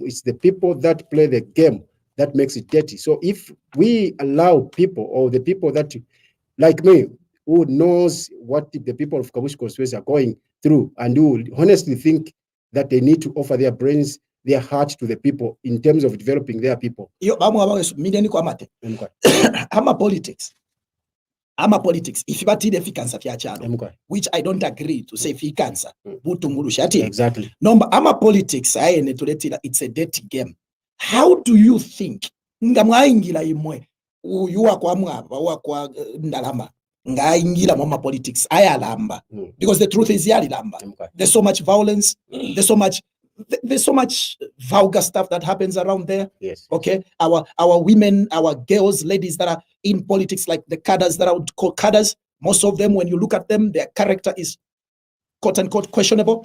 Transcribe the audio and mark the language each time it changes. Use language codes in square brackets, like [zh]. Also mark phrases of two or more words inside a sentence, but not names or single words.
[en] It's the people that play the game that makes it dirty. So if we allow people, or the people that, like me, who knows what the people of Kabushi constituency are going through, and who honestly think that they need to offer their brains, their heart to the people in terms of developing their people. I'm a politics. If you batted [bem] fikansa fiachano, [en] which I don't agree to say fikansa, exactly. No, I'm a politics. It's a dirty game. How do you think? [bem] Ngamwaingila imwe uyuwa kwa Mwaba wa kwa Ndalama ngaingila mama politics ayalamba, [en] because the truth is yalamba. There's so much violence. There's so much vulgar stuff that happens around there. Yes. Okay. Our women, our girls, ladies that are in politics, like the cadres that I would call cadres, most of them, when you look at them, their character is quote unquote questionable.